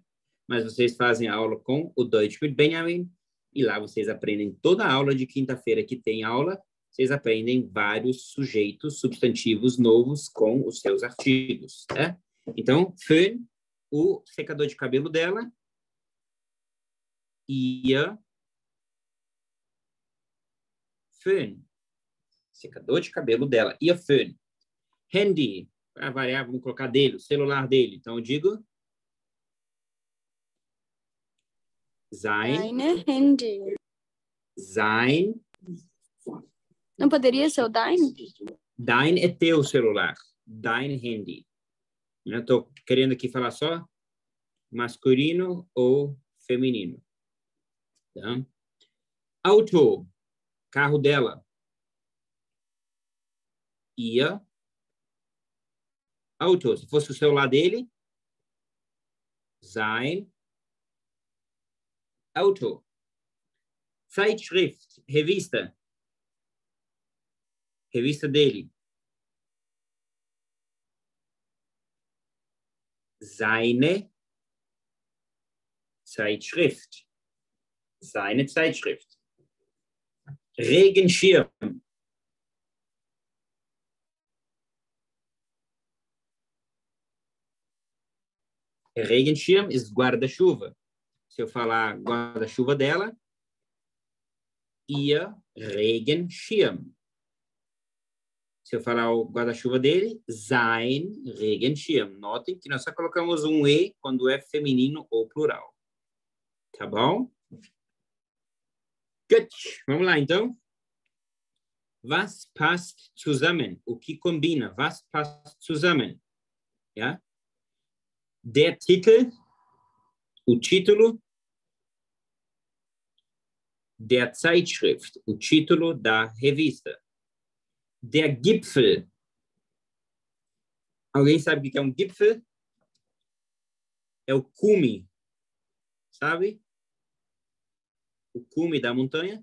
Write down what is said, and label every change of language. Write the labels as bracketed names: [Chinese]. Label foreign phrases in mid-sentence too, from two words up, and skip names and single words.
[Portuguese] Mas vocês fazem a aula com o Deutsch mit Benjamin, e lá vocês aprendem toda a aula de quinta-feira que tem aula, vocês aprendem vários sujeitos, substantivos novos com os seus artigos, né? Então, Föhn, o secador de cabelo dela, [German] ihr Föhn, [Portuguese] secador de cabelo dela, [German] ihr Föhn. Handy, [Portuguese] para variar, vamos colocar dele, o celular dele. Então, eu digo sein. [German] Deine Handy. Sein. [Portuguese] Não poderia ser o deine? Dein é teu celular. [German] Dein Handy. [Portuguese] Eu estou querendo aqui falar só masculino ou feminino. Tá? Auto. Carro dela. [German] Ihr Auto. [Portuguese] Se fosse o celular dele, [German] sein Auto. Zeitschrift, [Portuguese] revista. Revista dele. [German] Seine Zeitschrift. Seine Zeitschrift. Regenschirm. Regenschirm ist guarda-chuva. [Portuguese] Se eu falar guarda-chuva dela, [German] ihr Regenschirm. [Portuguese] Se eu falar o guarda-chuva dele, [German] sein Regenschirm. [Portuguese] Notem que nós só colocamos um E quando é feminino ou plural. Tá bom? Gut. Vamos lá, então. [German] Was passt zusammen? [Portuguese] O que combina? [German] Was passt zusammen? Ja? Der Titel, [Portuguese] o título. [German] Der Zeitschrift, [Portuguese] o título da revista. [German] Der Gipfel. [Portuguese] Alguém sabe o que é um Gipfel? é o cume, sabe? O cume da montanha.